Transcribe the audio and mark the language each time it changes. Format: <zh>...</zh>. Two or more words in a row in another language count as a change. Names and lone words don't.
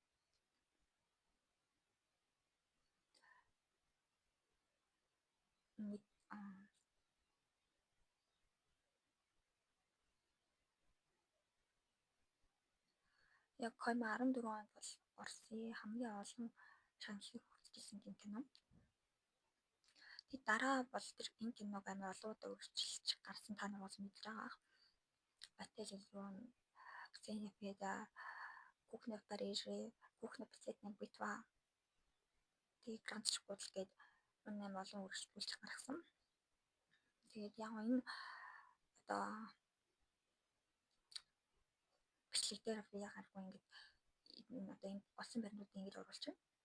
<mn>Яг 2014 онд бол Оросын хамгийн олон шагналыг хүртсэн тийм кино. Тэгээд дараа бол тэр энэ киног амар олон удаа үргэлжлүүлж гарсан та нар бас мэдж байгаа. Отель Элеон, Ксения Феда, Кухня в Париже, Кухня в Сент-Петербург. Тэгээд Гранд Школ гээд үнэхээр олон үргэлжлүүлж гаргасан. Тэгээд яг энэ одоо бичлэг дээр би яхааргүй ингээд одоо энэ болсон баримтуудыг ингэж оруулж байна.</mn>